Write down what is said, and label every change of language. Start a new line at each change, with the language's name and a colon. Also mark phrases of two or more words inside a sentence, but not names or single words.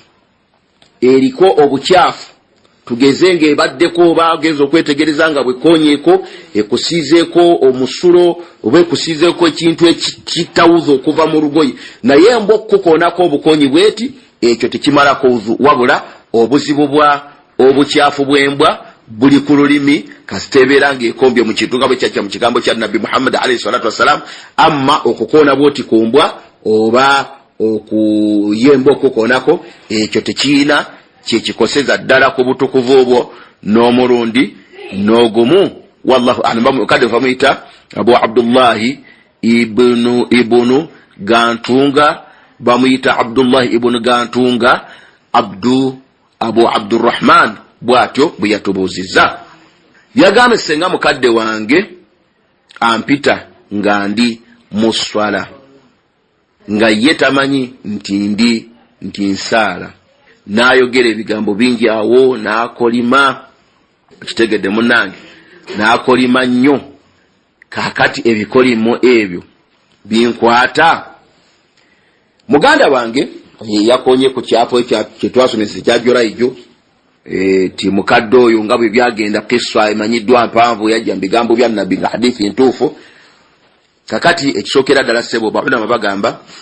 Ganda: eriko obukyafu tugeze ng'ebaddeko bageza okwetegereza nga bwekoonyeeko ekusiizeeko omusulo oba ekusiizeeko ekintu ekitawuza okuva mu lugoye naye embwa okukoonako obukonyi bweti ekyo tekimalako uzu wabula obuzibu bwa obukyafu bw'embwa buli ku lulimi kasitebeera ng'ekombye mu kintu nga bwe kyajja mu kigambo kya Nabbi Muhammad
Arabic: alayhi salatu wassalam
Ganda: amma okukoona bwoti ku mbwa oba okuyemba okukoonako ekyo tekiina kyekikoseza ddala ku butukuvu obwo n'omulundi n'ogumu
Arabic: wallahu a'lam.
Ganda: Kade bamuyita Abu Abdullahi ibnu Gantunga bamuyita Abdullahi ibnu Gantunga Abu Abdurrahman bwatyo bwe yatubuuzizza yagambye senga mukadde wange ampita nga ndi mu swala nga ye tamanyi nti nsaala n'ayogera ebigambo bingi awo n'akolima kitegedde munnange n'akolima nnyo kaakati ebikolimo ebyo binkwata muganda wange yakonye ku kyapo kyetwasomesa ekyajolaijo ti mukadde oyo nga bwe byagenda kiswa emanyiddwa mpanvu yajja mu bigambo bya Nabbi nga hadithi entuufu kakati ekisookera ddala ssebo bafuna bagamba